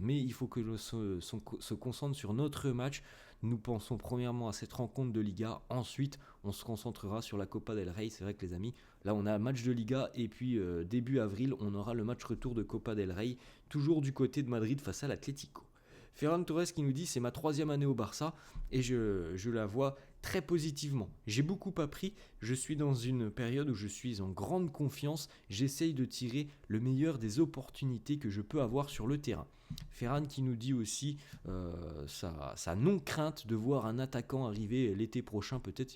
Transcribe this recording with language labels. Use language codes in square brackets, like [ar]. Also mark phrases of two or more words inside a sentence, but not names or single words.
[fr] Mais il faut que l'on se concentre sur notre match. Nous pensons premièrement à cette rencontre de Liga, ensuite on se concentrera sur la Copa del Rey. C'est vrai que les amis, là on a un match de Liga et puis début avril on aura le match retour de Copa del Rey, toujours du côté de Madrid face à l'Atlético. Ferran Torres qui nous dit: c'est ma 3e année au Barça et je la vois très positivement. J'ai beaucoup appris, je suis dans une période où je suis en grande confiance, j'essaye de tirer le meilleur des opportunités que je peux avoir sur le terrain. Ferran qui nous dit aussi sa non-crainte de voir un attaquant arriver l'été prochain peut-être.